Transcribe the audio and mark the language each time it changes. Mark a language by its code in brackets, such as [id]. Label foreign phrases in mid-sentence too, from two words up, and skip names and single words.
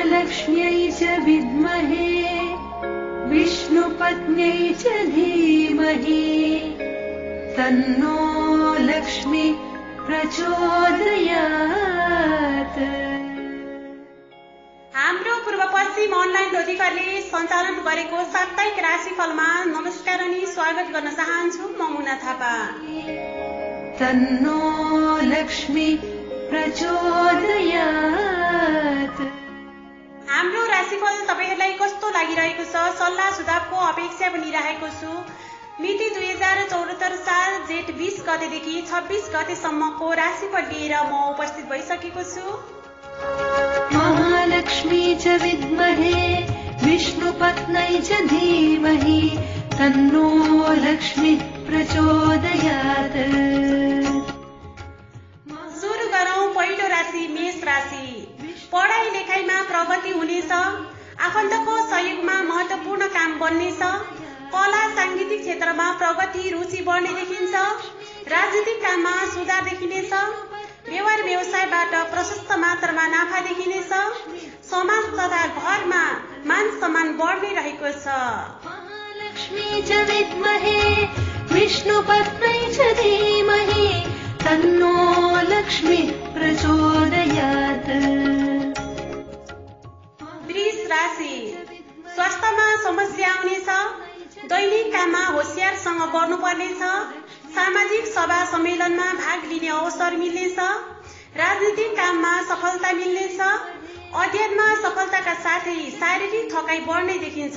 [sa] लक्ष्म्यै च विद्महे विष्णुपत्न्यै च धीमहि तन्नो लक्ष्मी प्रचोदयात्। [ne] हाम्रो पूर्व पश्चिम अनलाइन ज्योतिकरले सञ्चालन गरेको साप्ताहिक राशिफलमा नमस्कार अनि स्वागत गर्न चाहन्छु। म मुना थापा। [sa] तन्नो लक्ष्मी प्रचोदयात्। [ne] हाम्रो राशिफल तपाईहरुलाई कस्तो लागिरहेको छ, सल्लाह सुझावको अपेक्षा पनि राखेको छु। मिति 2074 साल जेठ 20 गतेदेखि 26 गतेसम्मको राशिफल लिएर म उपस्थित भइसकेको छु। [sa] महालक्ष्मी च विद्महे विष्णुपत्न्यै च धीमहि तन्नो लक्ष्मी प्रचोदयात्। [ne] सुरु गरौं पहिलो राशि मेष राशि। पढाइ लेखाइमा प्रगति हुनेछ। आफन्तको सहयोगमा महत्त्वपूर्ण काम बन्नेछ। कला सांगीतिक क्षेत्रमा प्रगति रुचि बढ्ने देखिन्छ। राजनीतिक काममा सुधार देखिनेछ। व्यवहार व्यवसायबाट प्रशस्त मात्रामा नाफा देखिनेछ। समाज तथा घरमा मान सम्मान बढ्ने रहेको छ। [sa] महालक्ष्मी च विद्महे विष्णुपत्न्यै च धीमहि तन्नो लक्ष्मी प्रचोदयात्। [ne] वृष राशि। स्वास्थ्यमा समस्या आउनेछ। दैनिक काममा होशियारसँग गर्नुपर्नेछ। सामाजिक सभा सम्मेलनमा भाग लिने अवसर मिल्नेछ। राजनीतिक काममा सफलता मिल्नेछ। अध्ययनमा सफलताका साथै शारीरिक थकाइ बढ्ने देखिन्छ।